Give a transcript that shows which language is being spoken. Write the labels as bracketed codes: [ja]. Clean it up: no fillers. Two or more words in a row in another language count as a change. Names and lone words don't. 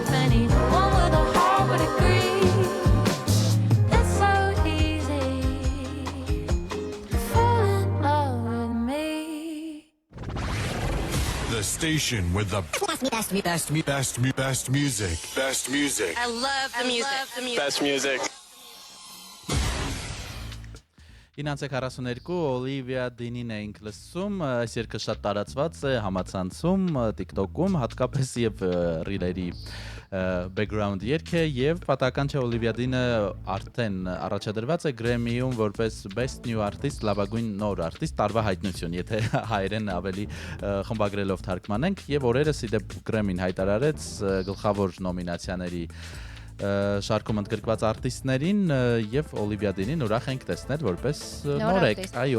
[en] Anyone with a heart would agree. It's so easy to fall in love with me. The station with the best music. Best music. I love the music. Best music. [hy] 942 Օլիվիա Դինին էինք լսում, այս երգը շատ տարածված է համացանցում, TikTok-ում, հատկապես եւ ռիլերի background երգ է եւ պատահական չէ Օլիվիա Դինը արդեն առաջադրված է Grammy-ում որպես Best New Artist, լավագույն նոր արտիստ, տարվա հայտնություն, եթե հայերեն ավելի խմբագրելով թարգմանենք եւ օրերս իդեպ Grammy-ն հայտարարեց գլխավոր նոմինացիաների շարքում ընդգրկված արտիստներին եւ Օլիվիա Դինին ուրախ ենք տեսնել որպես նորեկ, այո։